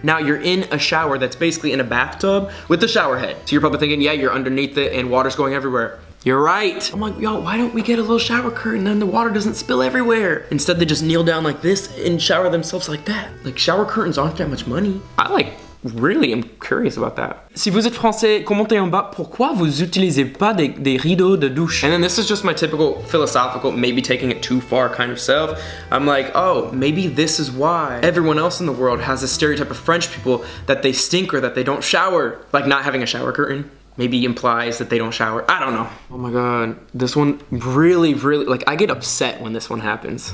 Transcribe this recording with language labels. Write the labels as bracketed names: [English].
[English] Now you're in a shower that's basically in a bathtub with the shower head. So you're probably thinking, yeah, you're underneath it and water's going everywhere. You're right. I'm like, yo, why don't we get a little shower curtain and then the water doesn't spill everywhere? Instead, they just kneel down like this and shower themselves like that. Like, shower curtains aren't that much money. I really am curious about that. [French] Si vous êtes français, commentez en bas pourquoi vous utilisez pas des rideaux de douche. [English] And then this is just my typical philosophical, maybe taking it too far kind of self. I'm like, oh, maybe this is why everyone else in the world has a stereotype of French people that they stink or that they don't shower. Like not having a shower curtain maybe implies that they don't shower. I don't know. Oh my God, this one really, like I get upset when this one happens.